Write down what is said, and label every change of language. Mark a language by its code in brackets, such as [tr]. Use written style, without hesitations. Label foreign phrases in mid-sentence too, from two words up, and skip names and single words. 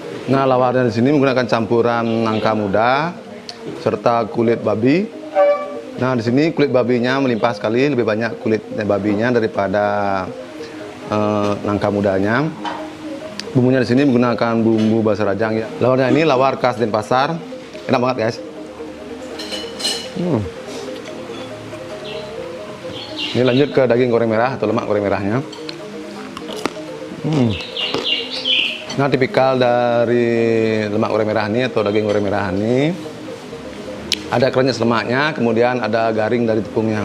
[id] Nah, lawarnya di sini menggunakan campuran nangka muda serta kulit babi. Nah, di sini kulit babinya melimpah sekali, lebih banyak kulit babinya daripada nangka mudanya. Bumbunya di sini menggunakan bumbu basa rajang ya. Lawarnya ini lawar khas Denpasar, enak banget guys. Ini lanjut ke daging goreng merah atau lemak goreng merahnya. Nah, tipikal dari lemak goreng merah ini atau daging goreng merah ini ada krenyes lemaknya, kemudian ada garing dari tepungnya.